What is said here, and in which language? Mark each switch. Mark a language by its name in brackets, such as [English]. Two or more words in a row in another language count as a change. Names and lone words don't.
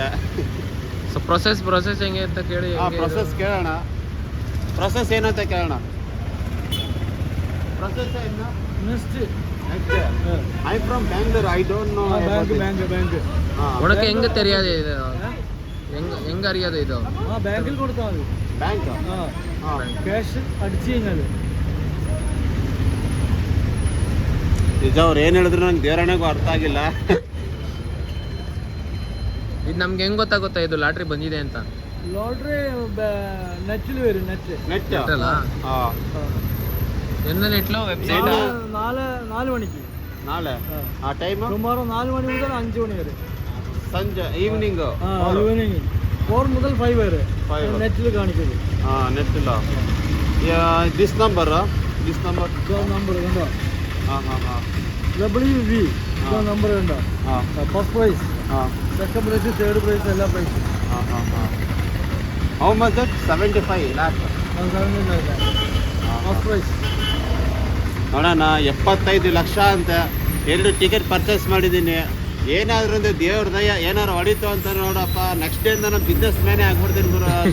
[Kannada] ಸೊ ಪ್ರೊಸೆಸ್ ಹೆಂಗೆ ಅಂತ ಕೇಳಿ. ಪ್ರೊಸೆಸ್ ಕೇಳೋಣ. ಪ್ರೊಸೆಸ್ ಏನಂತ ಕೇಳೋಣ. ಪ್ರೊಸೆಸ್ ಏನು? ನೆಕ್ಸ್ಟ್ [English] I from Bangalore. I don't know. [Kannada] ಬ್ಯಾಂಕ್ ಒಳಕ್ಕೆ ಹೆಂಗೆ ತೆರೆಯೋದು ಇದು? ಹೆಂಗೆ അറിയാതെ ಇದು? [Malayalam] ബാങ്കിൽ കൊടുത്താൽ മതി. [Kannada] ಬ್ಯಾಂಕ್ [Malayalam] ക്യാഷ് അടിച്ചു കഴിഞ്ഞാൽ [Kannada] ನಿಜ ಅವ್ರು ಏನು ಹೇಳಿದ್ರು ನಂಗೆ ದೇವರಣೆಗೂ ಅರ್ಥ ಆಗಿಲ್ಲ. ಇದು ನಮ್ಗೆ ಹೆಂಗೆ ಗೊತ್ತಾಗುತ್ತೆ ಇದು ಲಾಟ್ರಿ ಬಂದಿದೆ ಅಂತ? [Malayalam] ലോട്ടറി നെറ്റിൽ വരും. നെറ്റ് [Kannada] ನೆಟ್. ಹಾಂ, ಎನ್ನ ನೆಟ್ಲೋ ವೆಬ್ಸೈಟ್? [Malayalam] 4 മണിക്ക്. [Kannada] ನಾಳೆ ಆ ಟೈಮು [Malayalam] ടുമാറോ 4 മണി മുതൽ 5 മണി വരെ. [Kannada] ಸಂಜೆ ಈವ್ನಿಂಗ್. [Malayalam] ഈവനിങ് 4 മുതൽ 5 വരെ 5 നെറ്റിൽ കാണിക്കുന്നത്. [Kannada] ಹಾಂ, ನೆಟ್ ಇಲ್ಲ. [English] this number [Malayalam] നമ്പർ കണ്ടോ? ಹಾಂ ಹಾಂ ಹಾಂ WV നമ്പർ കണ്ടോ? ಹಾಂ [English] first prize, ಹಾಂ second prize, third prize, [Malayalam] എല്ലാ പ്രൈസും. [English] ಹಾಂ ಹಾಂ ಹಾಂ. how much that? 75 lakh. first prize [Kannada] ನೋಡೋಣ. 75 ಲಕ್ಷ ಅಂತ 2 [English] ticket purchase [Kannada] ಮಾಡಿದ್ದೀನಿ. ಏನಾದ್ರೂ ಒಂದು ದೇವ್ರ ದಯ ಏನಾದ್ರು ಹೊಡಿತು ಅಂತ ನೋಡಪ್ಪ, [English] next day [Kannada] ನಾನು [English] business man [Kannada] ಆಗ್ಬಿಡ್ತೀನಿ ಗುರು.